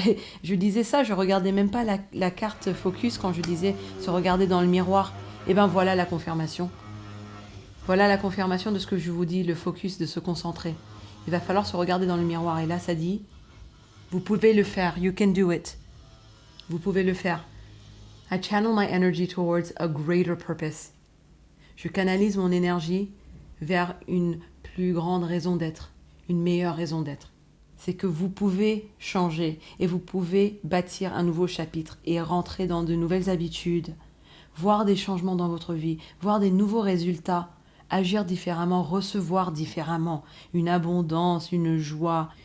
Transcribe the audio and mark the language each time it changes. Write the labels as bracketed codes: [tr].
[fr] Et je disais ça, je regardais même pas la carte focus quand je disais se regarder dans le miroir. Et ben voilà la confirmation. Voilà la confirmation de ce que je vous dis, le focus, de se concentrer. Il va falloir se regarder dans le miroir. Et là, ça dit, vous pouvez le faire. [en] You can do it. [fr] Vous pouvez le faire. [en] I channel my energy towards a greater purpose. [fr] Je canalise mon énergie vers une plus grande raison d'être, une meilleure raison d'être. C'est que vous pouvez changer et vous pouvez bâtir un nouveau chapitre et rentrer dans de nouvelles habitudes, voir des changements dans votre vie, voir des nouveaux résultats, agir différemment, recevoir différemment, une abondance, une joie.